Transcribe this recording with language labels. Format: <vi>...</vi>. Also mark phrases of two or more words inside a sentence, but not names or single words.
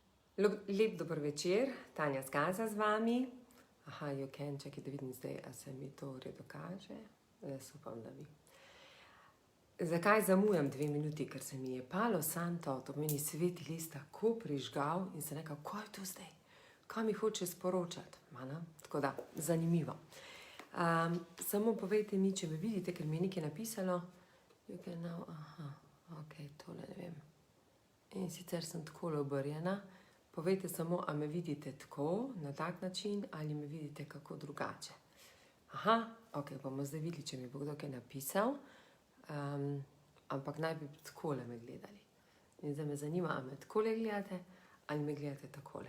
<sl>Lep dober večer, Tanja Skaza z vami.</sl> <en>Aha, you can,</en> <sl>čakaj, da vidim zdaj, a se mi to v redu kaže. Jaz upam, da vi. Zakaj zamujam 2 minuti? Ker se mi je Palo Santo, to pomeni sveti list, tako prižgal in se nekaj, kaj je to zdaj? Kaj mi hoče sporočati? Tako da, zanimivo. Samo povejte mi, če me vidite, ker mi je nekaj napisalo.</sl> <en>You can now,</en> <sl>aha, ok, tole ne vem. In sicer sem tako obrjena. Povejte samo, a me vidite tako, na tak način, ali me vidite kako drugače. Aha, ok, bomo zdaj videli, če mi bo kdo kaj napisal. Ampak naj bi takole me gledali. In zdaj me zanima, a me takole gledate, ali me gledate takole.</sl>